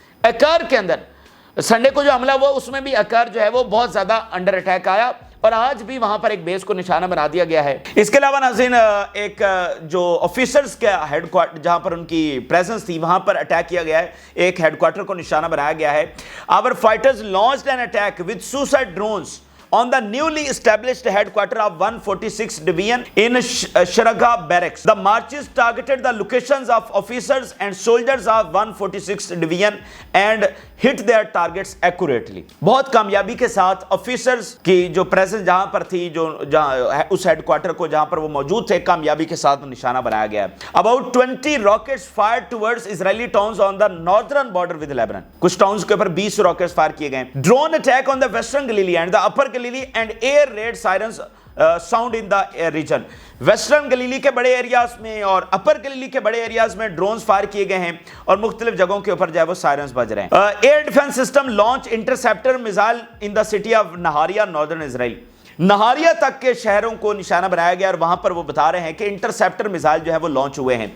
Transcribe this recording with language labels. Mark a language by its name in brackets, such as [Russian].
[Urdu] اکر کے اندر سنڈے کو جو حملہ ہوا اس میں بھی اکر جو ہے وہ بہت زیادہ انڈر اٹیک آیا, اور آج بھی وہاں پر ایک بیس کو نشانہ بنا دیا گیا ہے. اس کے علاوہ ناظرین ایک جو آفیسرز کا ہیڈ کوارٹر جہاں پر ان کی پریزنس تھی وہاں پر اٹیک کیا گیا ہے, ایک ہیڈ کوارٹر کو نشانہ بنایا گیا ہے. [English] Our fighters launched an attack with suicide drones on the newly established headquarters of 146 Division in Sharaga Barracks. The marches targeted the locations of officers and soldiers of 146 Division and hit their targets accurately. [Urdu] بہت کامیابی کے ساتھ officers کی جو presence جہاں پر تھی, جو جہاں اس ہیڈ کوارٹر کو جہاں پر وہ موجود تھے, کامیابی کے ساتھ نشانہ بنایا گیا ہے. [English] About 20 rockets fired towards Israeli towns on the northern border with Lebanon. [Urdu] کچھ ٹاؤنز کے اوپر 20 راکٹس فائر کیے گئے. [English] Drone attack on the western Galilee and the upper Galilee and air raid sirens sound in the region. [Urdu] Western Galilee کے بڑے areas میں اور اپر Galilee کے بڑے ایریاز میں ڈرونز فائر کیے گئے ہیں, اور مختلف جگہوں کے اوپر جو ہے وہ سائرنز بج رہے ہیں. [English] Air defence system launch interceptor missile in the city of Nahariya northern Israel. [Urdu] نہاریا تک کے شہروں کو نشانہ بنایا گیا, اور وہاں پر وہ بتا رہے ہیں کہ انٹرسیپٹر میزائل جو ہے وہ لانچ ہوئے ہیں.